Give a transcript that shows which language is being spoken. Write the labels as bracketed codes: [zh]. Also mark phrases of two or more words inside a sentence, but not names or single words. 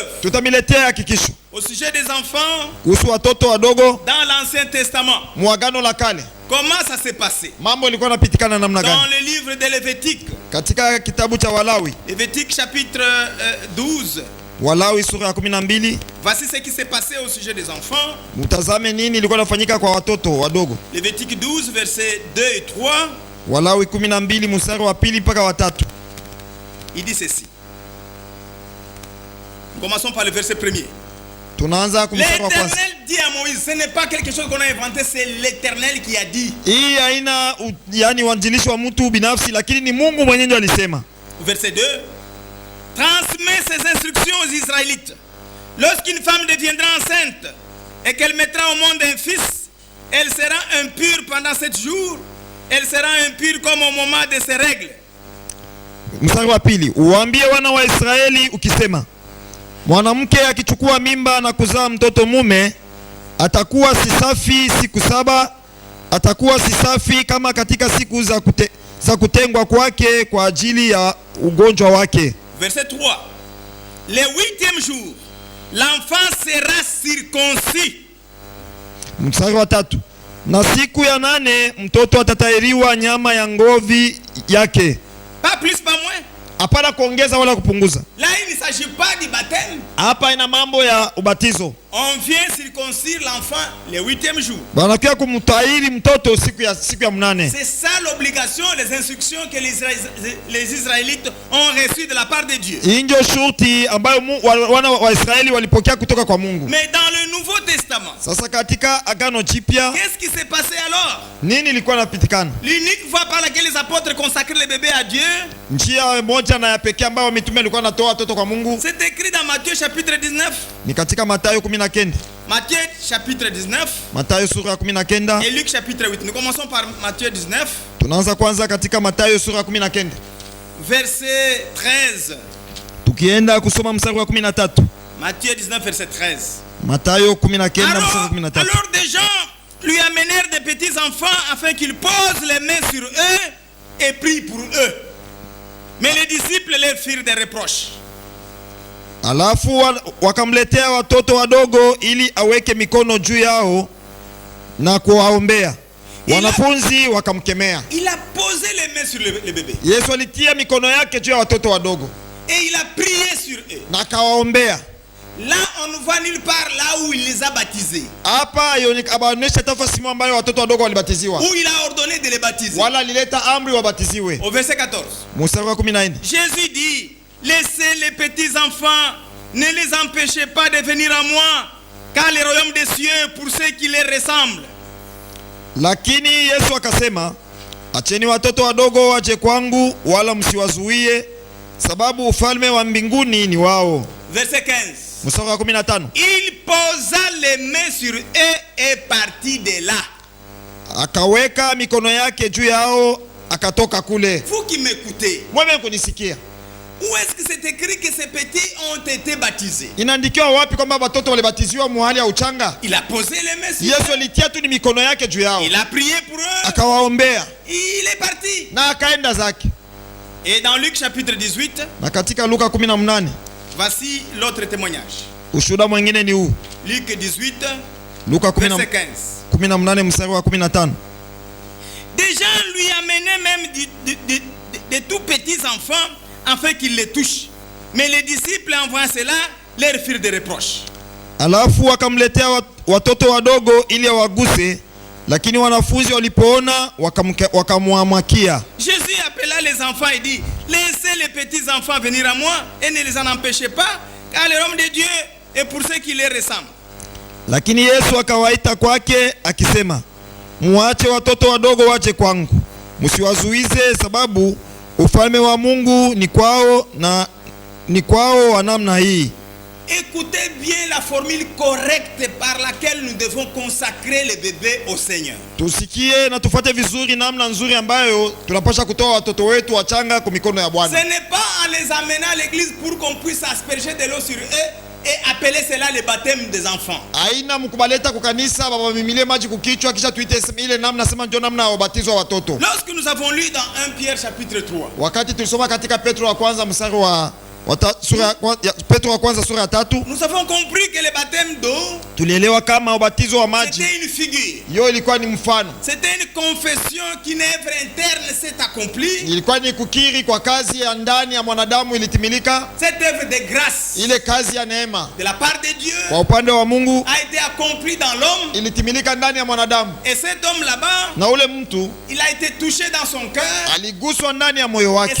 [sw] Tutamiletea hakikisho [fr] Au sujet des enfants, [sw] kuhusu watoto wadogo [fr] dans l'Ancien Testament, [sw] muagano la kale, [fr] comment ça s'est passé? [sw] mambo ilikuwa napitikana namna [fr] Dans [sw] gani? [fr] le livre de Lévitique, [sw] Katika kitabu cha Walawi, [fr] Lévitique chapitre 12, [sw] Walawi sura ya 12, [fr] voici ce qui s'est passé au sujet des enfants. [sw] mtazame nini ilikuwa nafanyika kwa watoto wadogo. [fr] Lévitique 12, versets 2 et 3, [sw] Walawi 12 mstari wa 2 mpaka wa 3. [fr] il dit ceci. Commençons par le verset 1er. [sw] Tunaanza kumstari wa kwanza. [fr] L'Éternel dit à Moïse, ce n'est pas quelque chose qu'on a inventé, c'est l'Éternel qui a dit. [sw] Hii haina yani uanzilishi wa mtu binafsi, lakini ni Mungu mwenyewe alisema. [fr] Verset 2. Transmets ces instructions aux Israélites. Lorsqu'une femme deviendra enceinte et qu'elle mettra au monde un fils, elle sera impure pendant 7 jours. Elle sera impure comme au moment de ses règles. [sw] Mstari wa 2, uwaambie wana wa Israeli ukisema, mwanamke akichukua mimba na kuzaa mtoto mume atakuwa si safi siku 7, atakuwa si safi kama katika siku za kutengwa kwake kwa ajili ya ugonjwa wake. [fr] Verset 3. Le 8e jour, l'enfant sera circoncis. [sw] Mstari wa 3, na siku ya 8 mtoto atatahiriwa nyama ya ngovi yake. [fr] Pas plus, pas moins. [sw] Hapana kuongeza wala kupunguza. [fr] Là, il ne s'agit pas du baptême. [sw] Hapa ina mambo ya ubatizo. [fr] On vient circoncire l'enfant le 8e jour. [sw] Banakia kumtahiri mtoto siku ya 8. [fr] C'est ça l'obligation, les instructions que les Israélites ont reçues de la part de Dieu. [sw] Hii ndio shurti ambayo wana wa Israeli walipokea kutoka kwa Mungu. [fr] Mais dans le Nouveau Testament, [sw] Sasa katika Agano Jipya [fr] qu'est-ce qui s'est passé alors? [sw] nini ilikuwa inapitikana? [fr] L'unique fois par laquelle les apôtres consacraient les bébés à Dieu, [sw] Njia moja na ya pekee ambayo mitume walikuwa natoa watoto kwa Mungu [fr] c'est écrit dans Matthieu chapitre 19. [sw] ni katika Mathayo 19. [fr] Matthieu chapitre 19 [sw] Mathayo sura ya 19. [fr] et Luc chapitre 8. Nous commençons par Matthieu 19, [sw] Tunaanza kwanza katika Mathayo sura ya 19. [fr] verset 13. [sw] Tukienda kusoma mstari wa 13. [fr] Matthieu 19, verset 13. [sw] Mathayo 19 mstari wa 13. [fr] Alors des gens lui amenèrent des petits enfants afin qu'il pose les mains sur eux et prie pour eux. Mais les disciples leur firent des reproches. [sw] Alafu wakamletea watoto wadogo ili aweke mikono juu yao na kuwaombea. Wanafunzi wakamkemea. [fr] Il a posé les mains sur les bébés. [sw] Yesu alitia mikono yake juu ya watoto wadogo [fr] Et il a prié sur eux. [sw] na akawaombea. [fr] Là, on ne voit nulle part là où il les a baptisés. [sw] Hapa abaonesha tafasi ambayo watoto wadogo walibatiziwa. [fr] Où il a ordonné de les baptiser. [sw] Wala alileta amri wabatiziwe. [fr] Au verset 14. [sw] Mstari wa 14. [fr] Jésus dit, laissez les petits enfants, ne les empêchez pas de venir à moi, car le royaume des cieux pour ceux qui les ressemblent. [sw] Lakini Yesu akasema, acheni watoto wadogo waje kwangu, wala msiwazuie, sababu ufalme wa mbinguni ni wao. [fr] Verset 15. [sw] Mstari wa 15. [fr] Il posa les mains sur eux et partit de là. [sw] Akaweka mikono yake juu yao, akatoka kule. [fr] Vous qui m'écoutez, [sw] Mwewe kunisikia. [fr] où est-ce que c'est écrit que ces petits ont été baptisés? [sw] Inaandikiwa wapi kwamba watoto walibatiziwa muhali ya uchanga? [fr] Il a posé les mains sur [sw] Yesu [fr] eux. [sw] alitia tu ni mikono yake juu yao. [fr] Il a prié pour eux. [sw] Akawaombea [fr] Il est parti. [sw] na akaenda zake. [fr] Et dans Luc chapitre 18, [sw] Na katika Luka 18, [fr] voici l'autre témoignage. [sw] ushuhuda mwingine ni huu. [fr] Luc 18, [sw] Luka [fr] verset 15. [sw] 18 mstari wa 15. [fr] Des gens lui amenaient même de tout petits enfants afin qu'ils les touchent. Mais les disciples, en voyant cela, leur firent des reproches. [sw] Alafu wakamletea watoto wadogo ili awaguse, lakini wanafunzi walipoona wakamwamakia. [fr] Jésus appela les enfants et dit, laissez les petits enfants venir à moi et ne les en empêchez pas, car le royaume de Dieu est pour ceux qui les ressemblent. [sw] Lakini Yesu akawaita kwake akisema, muache watoto wadogo waje kwangu, msiwazuize, sababu ufalme wa Mungu ni kwao wa namna hii. [fr] Écoutez bien la formule correcte par laquelle nous devons consacrer les bébés au Seigneur. [sw] Tusikie na tufuate vizuri namna nzuri ambayo tunapaswa kutoa watoto wetu wachanga kwa mikono ya Bwana. [fr] Ce n'est pas en les amenant à l'église pour qu'on puisse asperger de l'eau sur eux et appeler cela le baptême des enfants. [sw] Haina mkubaleta kwa kanisa baba mimilie maji kukichwa kisha tuite ile namna sema ndio namna ya ubatizo wa watoto. [fr] Lorsque nous avons lu dans 1 Pierre chapitre 3. [sw] Wakati tulisoma katika Petro wa kwanza mstari wa Petro wa kwanza sura ya 3, [fr] nous avons compris que le baptême d'eau, [sw] tulielewa kama ubatizo wa maji [fr] c'était une figure. [sw] Yo ilikuwa ni mfano. [fr] C'était une confession qu'une œuvre interne s'est accomplie. [sw] Ilikuwa ni kukiri kwa kazi ya ndani ya mwanadamu ilitimilika. [fr] Cette œuvre de grâce, [sw] ile kazi ya neema [fr] de la part de Dieu, [sw] kwa upande wa Mungu, [fr] a été accomplie dans l'homme. [sw] Ilitimilika ndani ya mwanadamu. [fr] Et cet homme là-bas, [sw] na ule mtu, [fr] il a été touché dans son cœur. [sw] Aliguswa ndani ya moyo wake.